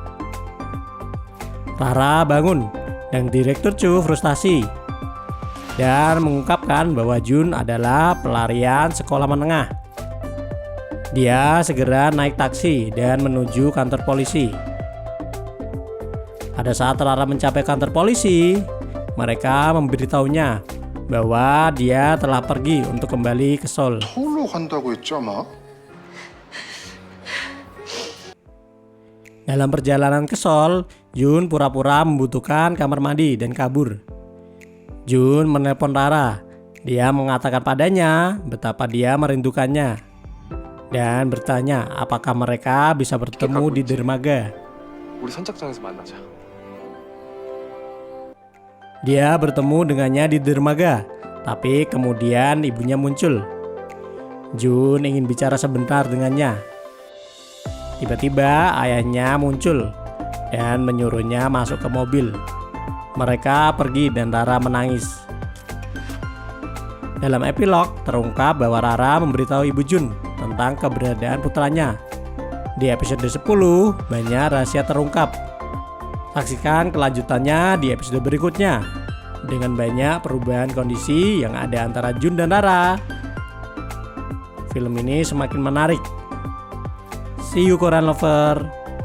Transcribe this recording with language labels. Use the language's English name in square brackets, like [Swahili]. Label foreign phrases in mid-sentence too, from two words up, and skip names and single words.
[Indonesian] Rara bangun dan Direktur Chu frustasi dan mengungkapkan bahwa Jun adalah pelarian sekolah menengah. Dia segera naik taksi dan menuju kantor polisi. Pada saat Rara mencapai kantor polisi, mereka memberitahunya bahwa dia telah pergi untuk kembali ke Seoul. [Korean] 서울로 간다고 했죠 아마? [Indonesian] Dalam perjalanan ke Seoul, Jun pura-pura membutuhkan kamar mandi dan kabur. Jun menelpon Rara. Dia mengatakan padanya betapa dia merindukannya dan bertanya apakah mereka bisa bertemu di dermaga. [Korean] 우리 선착장에서 만나자. [Indonesian] Dia bertemu dengannya di dermaga, tapi kemudian ibunya muncul. Jun ingin bicara sebentar dengannya. Tiba-tiba ayahnya muncul dan menyuruhnya masuk ke mobil. Mereka pergi dan Rara menangis. Dalam epilog terungkap bahwa Rara memberitahu Ibu Jun tentang keberadaan putranya. Di episode 10 banyak rahasia terungkap. Saksikan kelanjutannya di episode berikutnya dengan banyak perubahan kondisi yang ada antara Jun dan Rara. Film ini semakin menarik. [English] See you Korean lover.